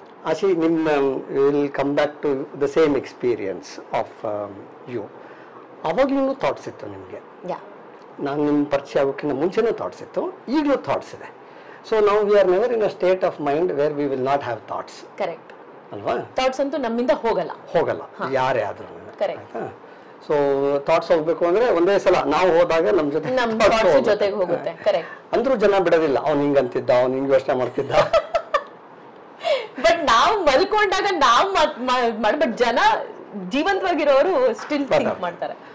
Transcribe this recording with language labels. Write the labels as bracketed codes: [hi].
[en] Ashi, will come back to the same experience of you. [kn] ಅವಾಗ್ಲೂ thoughts ಇತ್ತು ನಿಮಗೆ. ನಾನು ನಿಮ್ಮ ಪರಿಚಯ ಆಗೋಕ್ಕಿಂತ ಮುಂಚೆನೂ ಥಾಟ್ಸ್ ಇತ್ತು, ಈಗಲೂ ಥಾಟ್ಸ್ ಇದೆ. [en] So now we are never in a state of mind where we will not have thoughts. Correct. [kn] ಅಲ್ವಾ? ಥಾಟ್ಸ್ ಅಂತೂ ನಮ್ಮಿಂದ ಹೋಗಲ್ಲ ಯಾರೇ ಆದ್ರೂ. [en] Correct. [kn] ಸೊ ಥಾಟ್ಸ್ ಹೋಗ್ಬೇಕು ಅಂದ್ರೆ ಒಂದೇ ಸಲ ನಾವು ಹೋದಾಗ ನಮ್ಮ ಜೊತೆಗೆ ಹೋಗುತ್ತೆ. ಕರೆಕ್ಟ್. ಅಂದ್ರೂ ಜನ ಬಿಡೋದಿಲ್ಲ, ಅವ್ನು ಹಿಂಗಂತಿದ್ದ, ಅವ್ನು ಹಿಂಗೆ ಯೋಚನೆ ಮಾಡ್ತಿದ್ದ. ಬಟ್ ನಾವು ಮಲ್ಕೊಂಡಾಗ ಬಟ್ ಜನ ಜೀವಂತವಾಗಿರೋರು ಸ್ಟಿಲ್ ಥಿಂಕ್ ಮಾಡ್ತಾರೆ.